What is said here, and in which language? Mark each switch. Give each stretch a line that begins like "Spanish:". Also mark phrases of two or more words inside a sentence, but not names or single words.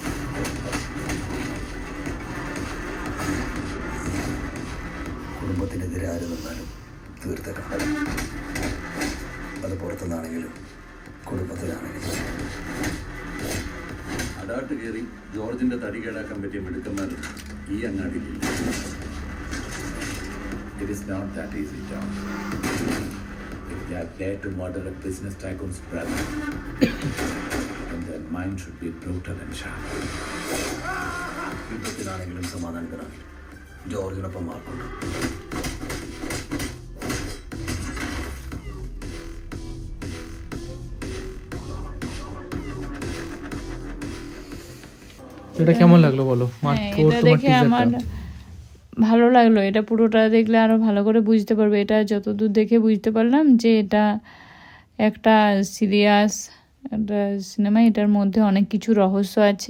Malayalam: കുടുംബത്തിനെതിരെ ആര് നിന്നാലും തീർത്തേക്കാം. അത് പുറത്തുനിന്നാണെങ്കിലും കുടുംബത്തിലാണെങ്കിലും. അടാട്ട് കയറി ജോർജിന്റെ തടി കേടാക്കാൻ പറ്റിയ മിടുക്കന്മാരും ഈ അങ്ങാടിയിലില്ല.
English: It is not that easy, John. If they are there to murder a business tycoon's brother, then their mind should be brutal and sharp.
Malayalam: യുദ്ധത്തിനാണെങ്കിലും സമാധാനത്തിനാണെങ്കിലും ജോർജിനൊപ്പം മാർക്കുണ്ട്.
Bangla: এটা কেমন লাগলো বলো? এটা দেখে আমার ভালো লাগলো। এটা পুরোটা দেখলে আরো ভালো করে বুঝতে পারবে। এটা যতদূর দেখে বুঝতে পারলাম যে এটা একটা সিরিয়াস একটা সিনেমা, এটার মধ্যে অনেক কিছু রহস্য আছে,